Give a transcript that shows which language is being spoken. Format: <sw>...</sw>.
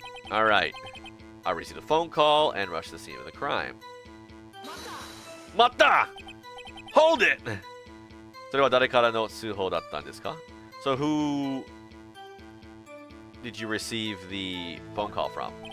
<en>Alright. I received a phone call and rushed to the scene of the crime.</en> <ja>Mata!</ja> <en>Hold it!</en> <ja>それは誰からの通報だったんですか?</ja> <en>So who did you receive the phone call from?</en>